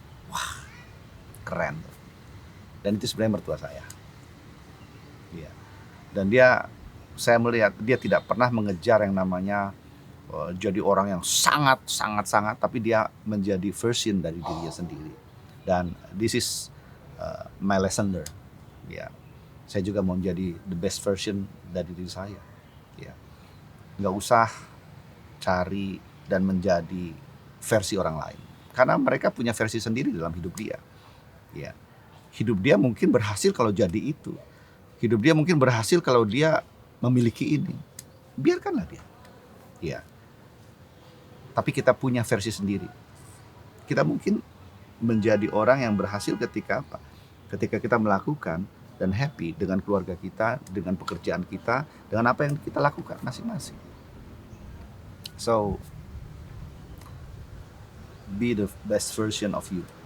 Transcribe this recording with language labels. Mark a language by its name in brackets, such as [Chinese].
[Indonesian] Wah, keren. Dan itu sebenarnya mertua saya. Ya. Dan saya melihat dia tidak pernah mengejar yang namanya jadi orang yang sangat, tapi dia menjadi version dari dirinya sendiri. Dan [English] this is my lesson learned. [Indonesian] Ya, saya juga mau menjadi [English] the best version [Indonesian] dari diri saya. Ya, nggak usah cari dan menjadi versi orang lain, karena mereka punya versi sendiri dalam hidup dia. Ya, hidup dia mungkin berhasil kalau jadi itu. Hidup dia mungkin berhasil kalau dia memiliki ini. Biarkanlah dia. Ya. Tapi kita punya versi sendiri. Kita mungkin menjadi orang yang berhasil ketika apa? Ketika kita melakukan dan happy dengan keluarga kita, dengan pekerjaan kita, dengan apa yang kita lakukan masing-masing. [English] So, be the best version of you.